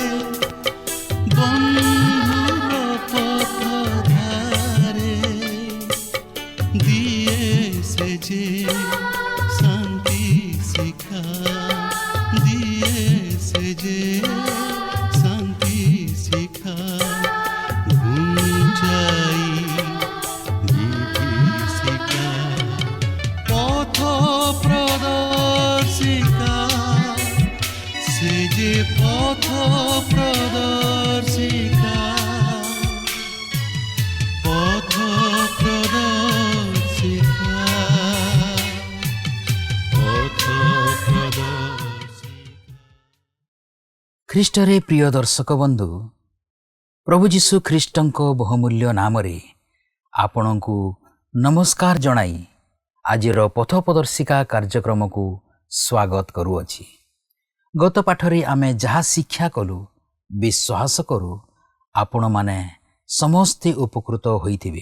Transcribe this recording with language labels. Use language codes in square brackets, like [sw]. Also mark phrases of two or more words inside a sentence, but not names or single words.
[bn] বন্ধুর পথ ধারে দিয়ে সে যে শান্তি শিখা, দিয়ে সে যে শান্তি শিখা। গুঞ্জাই বিভীষিকা পথ প্রদর্শিকা, সে যে পথ প্রদর্শিকা, পথ প্রদর্শিকা, পথ প্রদর্শিকা। [or] ଖ୍ରୀଷ୍ଟରେ ପ୍ରିୟ ଦର୍ଶକ ବନ୍ଧୁ, ପ୍ରଭୁ ଯୀଶୁ ଖ୍ରୀଷ୍ଟଙ୍କ ବହୁମୂଲ୍ୟ ନାମରେ ଆପଣଙ୍କୁ ନମସ୍କାର ଜଣାଇ ଆଜିର ପଥ ପ୍ରଦର୍ଶିକା କାର୍ଯ୍ୟକ୍ରମକୁ ସ୍ୱାଗତ କରୁଅଛି। ଗତ ପାଠରେ ଆମେ ଯାହା ଶିକ୍ଷା କଲୁ, ବିଶ୍ୱାସ କରୁ ଆପଣମାନେ ସମସ୍ତେ ଉପକୃତ ହୋଇଥିବେ।